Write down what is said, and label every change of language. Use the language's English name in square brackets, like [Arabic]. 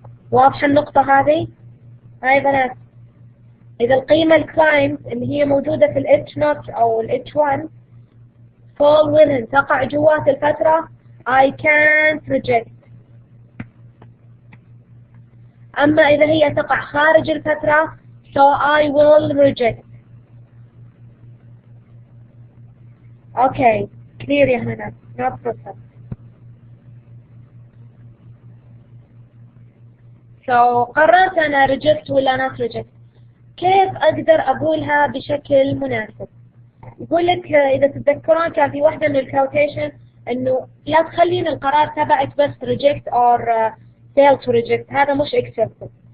[Arabic] واضحة النقطة هذه؟ هاي بنات إذا القيمة الكلايمز اللي هي موجودة في ال H0 أو ال H1 fall within تقع جوات الفترة [English] I can't reject. [Arabic] أما إذا هي تقع خارج الفترة [English] so I will reject. Okay, clear يا هنا no problem. So [Arabic] قررت أنا [English] reject ولا not reject. [Arabic] كيف أقدر أقولها بشكل مناسب؟ يقول لك إذا تتذكرون كان في واحدة من الكوتيشن إنه لا تخلين القرار تبعك بس [English] reject or fail to reject. [Arabic] هذا مش acceptable.